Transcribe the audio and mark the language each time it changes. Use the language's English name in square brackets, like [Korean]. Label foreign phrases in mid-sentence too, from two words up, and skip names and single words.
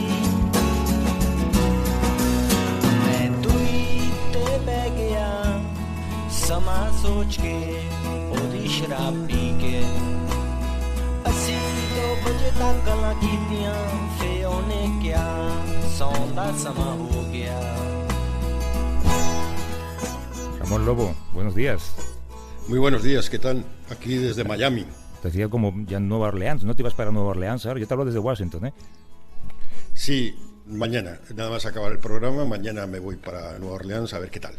[Punjabi] ਮੈਂ ਦੂਈ ਤੇ ਬਹਿ ਗਿਆ ਸਮਾਂ ਸੋਚ ਕੇ ਉਹਦੀ ਸ਼ਰਾਬ ਪੀ ਕੇ ਅਸੀਂ 2 ਵਜੇ ਤੱਕ ਗੱਲਾਂ ਕੀਤੀਆਂ ਫੇ ਉਹਨੇ ਕਿਹਾ ਸੌਣ ਦਾ ਸਮਾਂ ਹੋ ਗਿਆ [Spanish] Ramón Lobo, buenos días. Muy buenos días, ¿qué tal? Aquí desde Miami. Te decía como ya en Nueva Orleans, ¿no te ibas para Nueva Orleans ahora? Yo te hablo desde Washington, ¿eh? Sí, mañana, nada más acabar el programa, mañana me voy para Nueva Orleans a ver qué tal.